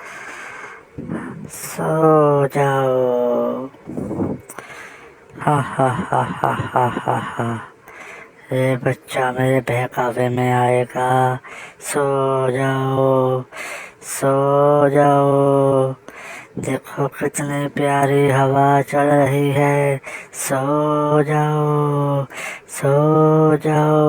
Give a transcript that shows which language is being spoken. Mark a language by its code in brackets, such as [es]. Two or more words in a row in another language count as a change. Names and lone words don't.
[ur] سو جاؤ۔ ہا ہا ہا ہا ہا ہا ہا۔ یہ بچہ میرے بہکاوے میں آئے گا۔ سو جاؤ، سو جاؤ۔ دیکھو کتنی پیاری ہوا چل رہی ہے۔ سو جاؤ، سو جاؤ۔